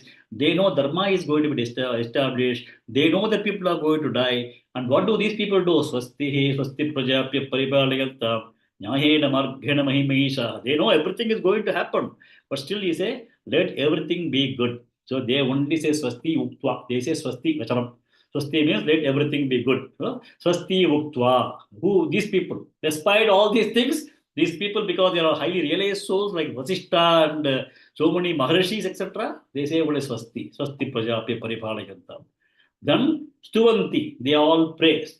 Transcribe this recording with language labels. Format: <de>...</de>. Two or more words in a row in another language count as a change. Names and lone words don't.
<en>They know Dharma is going to be established. They know that people are going to die. And what do these people do?</en> <sa>Swasti Prajapya Paripalayanta, Nyahena Marghena Mahimahisha.</sa> <en>They know everything is going to happen. But still, he say, let everything be good. So they only say</en> <sa>Swasti Uktva.</sa> <en>They say</en> <sa>Swasti Vachanam.</sa> <en>Swasti means let everything be good.</en> <sa>Swasti Uktva.</sa> <en>Who? These people. Despite all these things, these people, because they are highly realized souls like Vasishta and so many Maharshis, etc., they say, what is Swasti?</en> <sa>Swasti Prajapya Paripalayantam.</sa> <en>Then Stuvanti, they all praise.</en>